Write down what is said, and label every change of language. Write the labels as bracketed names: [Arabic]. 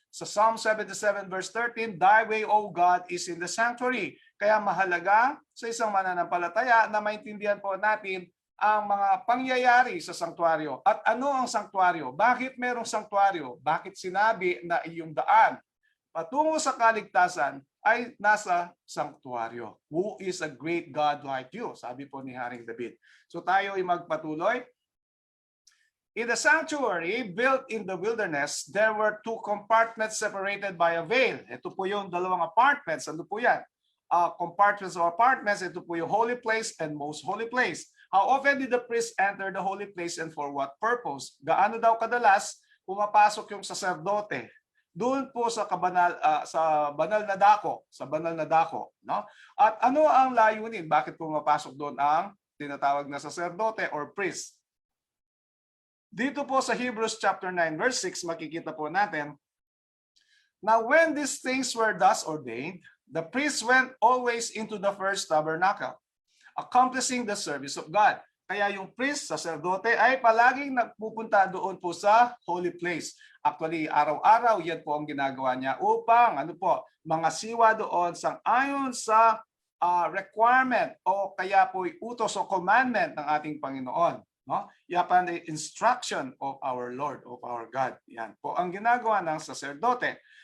[English] Sa Psalm 77 verse 13, Thy way, O God, is in the sanctuary. [Filipino] Kaya mahalaga sa isang mananampalataya na maintindihan po natin ang mga pangyayari sa sanktuaryo. At ano ang sanktuaryo? Bakit merong sanktuaryo? Bakit sinabi na iyong daan patungo sa kaligtasan ay nasa sanktuaryo? [English] Who is a great God like you? [Filipino] Sabi po ni Haring David. So tayo ay magpatuloy. [English] In the sanctuary built in the wilderness, there were two compartments separated by a veil. [Filipino] Ito po yung dalawang apartments. Ano po yan? [English] Compartments of apartments. [Filipino] Ito po yung [English] holy place and most holy place. How often did the priest enter the holy place and for what purpose? [Filipino] Gaano daw kadalas pumapasok yung saserdote doon po sa banal na dako, no? At ano ang layunin? Bakit pumapasok doon ang tinatawag na saserdote or priest? Dito po sa [English] Hebrews chapter 9 verse 6, [Filipino] makikita po natin, [English] now when these things were thus ordained, the priest went always into the first tabernacle, accomplishing the service of God. [Filipino] Kaya yung priest, sacerdote, ay palaging nagpupunta doon po sa holy place. Actually, araw-araw, yan po ang ginagawa niya upang, mga siwa doon sang-ayon sa requirement o kaya po utos o commandment ng ating Panginoon. No? [English] Yapan the instruction of our Lord, of our God. [Filipino] Yan po ang ginagawa ng sacerdote.